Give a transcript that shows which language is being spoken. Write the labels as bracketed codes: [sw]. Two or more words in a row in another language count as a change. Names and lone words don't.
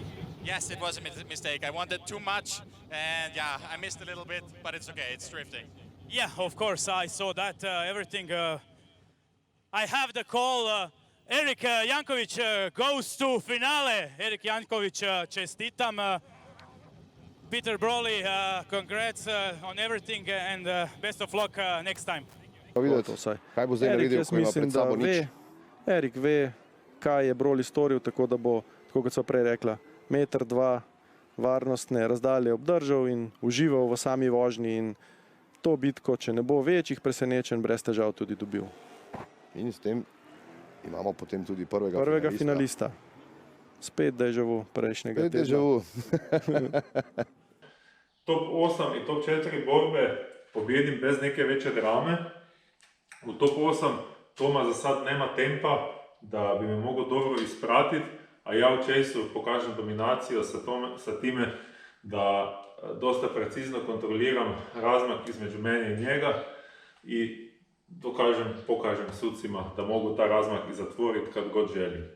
[en] Yes, it was a mistake. I wanted too much, and yeah, I missed a little bit, but it's okay, it's drifting. Yeah, of course, I saw that, everything. I have the call, Erik Janković goes to finale. [sl] Erik Janković, čestitam. [en] Peter Broli, congrats on everything and best of luck next time. [sl] Kaj bo zdaj naredil, ko ima pred sabo nič? Erik ve, kaj je Broli storil, tako da bo, tako kot sva prej rekla, 1,2 metra varnostne razdalje obdržal in užival v sami vožnji in to bitko, če ne bo večjih presenečenj, brez težav tudi dobil. In s tem imamo potem tudi prvega finalista. spet deja vu prejšnjega Spet tedna. deja vu. [hr] Top 8 i top 4 borbe pobjedim bez neke veće drame. U top 8 Toma za sad nema tempa da bi me mogao dobro ispratiti, a ja u chasu pokažem dominaciju sa time da dosta precizno kontroliram razmak između mene i njega i pokažem sucima da mogu taj razmak i zatvoriti kad god želim.